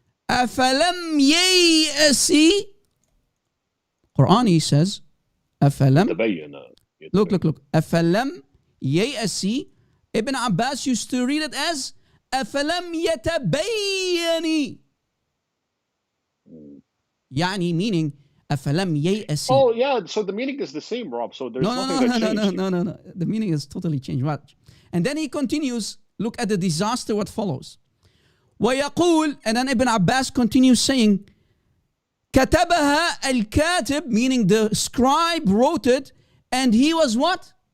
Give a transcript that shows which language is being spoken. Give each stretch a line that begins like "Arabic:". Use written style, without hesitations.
Arabic: أَفَلَمْ يَيْأَسِ,
English: Quran, he says, أَفَلَمْ, look.
Arabic: أَفَلَمْ يَيْأَسِ.
English: Ibn Abbas used to read it as
Arabic: أَفَلَمْ يَتَبَيَّنِ. يعني meaning أَفَلَمْ يَيْأَسِ.
English: Oh yeah, so the meaning is the same, Rob. So there's nothing that changed. No. The meaning is totally changed. Watch. And then he continues, look at the disaster what follows. ويقول, and then Ibn Abbas continues saying,
Arabic: كتبها الكاتب,
English: meaning the scribe wrote it, and he was what?